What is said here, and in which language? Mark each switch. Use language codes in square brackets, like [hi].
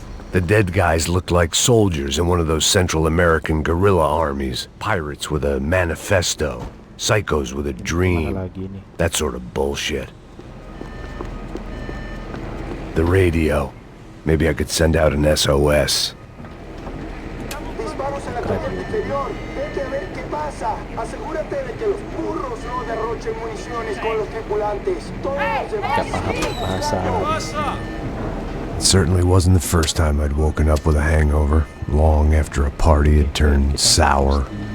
[en] The dead guys looked like soldiers in one of those Central American guerrilla armies. Pirates with a manifesto. Psychos with a dream. That sort of bullshit. The radio. Maybe I could send out an SOS. [es] Disparos en la torre exterior. Vete a ver qué pasa. Asegúrate de que los burros no derrochen municiones con los tripulantes. Todos los demás. [en] It certainly wasn't the first time I'd woken up with a hangover, long after a party had turned sour.